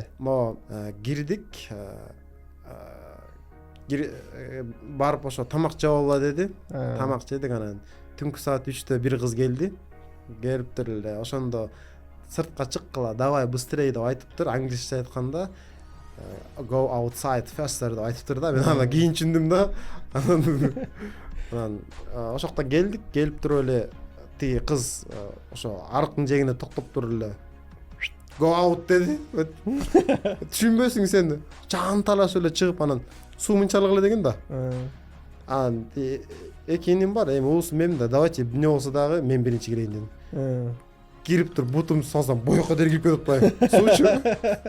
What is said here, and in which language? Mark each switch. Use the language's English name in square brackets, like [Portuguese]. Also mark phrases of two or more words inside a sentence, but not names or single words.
[Kyrgyz] Кирдик. Барып ошо тамак жеп алгыла деди. Тамак жедик, анан түнкү саат 3-тө бир кыз келди. Келиптир эле. Ошондо сыртка чыккыла, [Russian] давай быстрее [Kyrgyz] деп айтыптыр. Англисче айтканда [English] go outside faster [Kyrgyz] деп айтыптыр да. Мен аны кийин түшүндүм да. Анан ошокто келдик, келип туруп эле тиги кыз ошо арыктын жээгинде токтоп туруп эле [English] go out [Kyrgyz] деди. Түшүнбөсүң сен. Жанталаш эле чыгып анан суу мынчалык эле деген да. Анан 2 иним бар, эми уусу мем да, давайте эмне болсо дагы мен биринчи кирейин дедим. Кирип туруп бутумду салсам боюкка дейин кирип кетип атпайбы. Суучу.